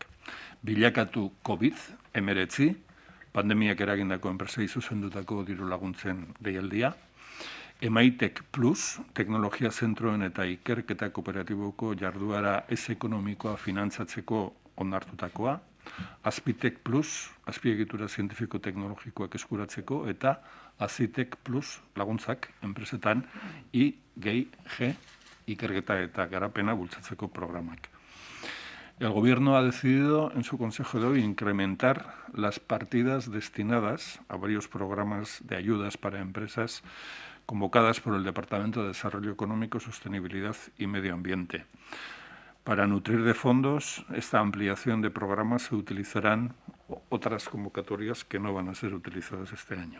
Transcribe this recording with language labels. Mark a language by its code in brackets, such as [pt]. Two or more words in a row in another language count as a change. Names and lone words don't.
[eu] Bilakatu COVID-19, pandemiak eragindako enpresei zuzendutako diru laguntzen deialdia, Emaitek Plus, teknologia zentroen eta ikerketa kooperatiboko jarduara ez ekonomikoa finantzatzeko onartutakoa, Azpitek Plus, azpiegitura zientifiko-teknologikoak eskuratzeko, eta Azitek Plus laguntzak enpresetan I+G ikerketa eta garapena bultzatzeko programak. [es] El Gobierno ha decidido en su Consejo de hoy incrementar las partidas destinadas a varios programas de ayudas para empresas convocadas por el Departamento de Desarrollo Económico, Sostenibilidad y Medio Ambiente. Para nutrir de fondos esta ampliación de programas se utilizarán otras convocatorias que no van a ser utilizadas este año.